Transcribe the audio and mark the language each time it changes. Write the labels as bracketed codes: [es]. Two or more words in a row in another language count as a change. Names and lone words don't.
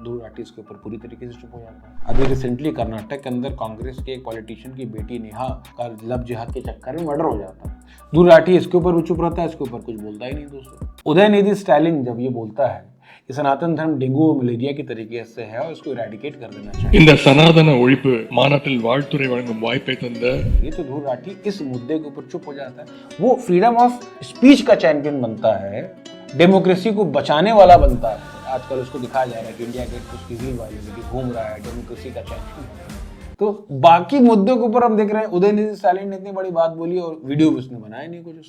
[hi] ध्रुव राठी इसके ऊपर पूरी तरीके से चुप हो जाता है। अभी रिसेंटली कर्नाटक के अंदर कांग्रेस के एक पॉलिटिशियन की बेटी नेहा का लव जिहाद के चक्कर में मर्डर हो जाता है। ध्रुव राठी इसके ऊपर भी चुप रहता है, इसके ऊपर कुछ बोलता ही नहीं दोस्तों। उदयनिधि स्टालिन जब ये बोलता है कि सनातन धर्म डेंगू और मलेरिया की तरीके से है और इसको इरेडिकेट कर देना चाहिए, [ta] இந்த சனாதன ஒழிப்பு மாநாட்டில் வாழ்த்துரை வழங்கும் வாய்ப்பை தந்த [hi] ये तो ध्रुव राठी इस मुद्दे के ऊपर चुप हो जाता है। वो [en] freedom of speech [hi] का चैंपियन बनता है, डेमोक्रेसी को बचाने वाला बनता है। आजकल उसको दिखाया जा रहा है कि इंडिया गेट उसकी रील वाली घूम रहा है, डेमोक्रेसी का चैंपियन। तो बाकी मुद्दों के ऊपर हम देख रहे हैं उदयनिधि स्टालिन ने इतनी बड़ी बात बोली और वीडियो भी उसने बनाया नहीं कुछ।